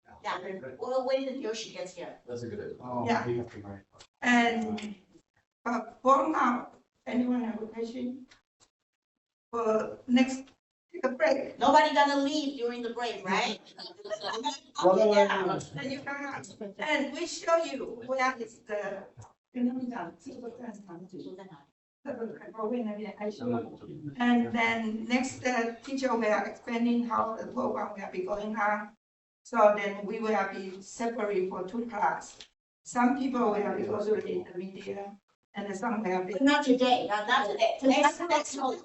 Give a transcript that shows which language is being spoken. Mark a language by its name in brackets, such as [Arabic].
[English] yeah, we'll wait until she gets here. That's a good idea. Oh, Yeah. And, for now, anyone have a question? For next, take a break. Nobody gonna leave during the break, right? Yeah, and you come out. And we show you where is the, [Chinese] 跟他们讲这个在哪里，这个海报位那边还是。 [English] And then next teacher we are explaining how the program will be going on. So then we will be separate for 2 classes. Some people will be go to the intermediate and some will be. Not today, not today. Next week.